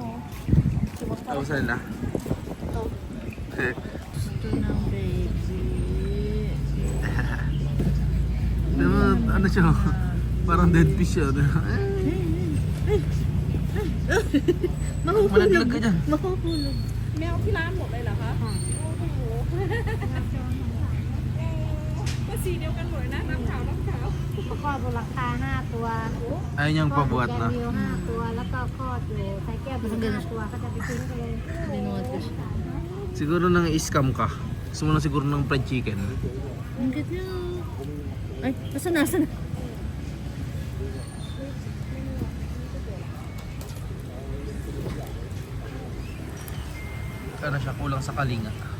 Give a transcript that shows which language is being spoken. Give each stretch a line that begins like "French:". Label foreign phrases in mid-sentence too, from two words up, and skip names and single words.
Filipino: Ano sa nila? Gusto ng baby. Ano siya? Parang
English: dead fish
Filipino: siya. Malaglag ka dyan. Mahulog.
Thai: แมวที่ร้านหมดเลยเหรอคะโอ้โหก็สีเดียวกันหมดนะน้ำขาว คลอดบนหลังคา5 ตัว
Filipino: Ayun yung
Thai: คลอดบ
Filipino: pabuhat
Thai: นแก
Filipino: na.
Thai: นิว5 ตัว แล้วก็คลอดอยู่ไซแก้วอีก5 ตัวก็จะไปทิ้งไปเลย
Filipino: Binuhat ko siya. Siguro nang i-scam ka. Gusto mo na siguro ng
English: fried chicken.
Filipino: Ang cute niya. Ay, nasa na? Ano siya, kulang sa kalinga.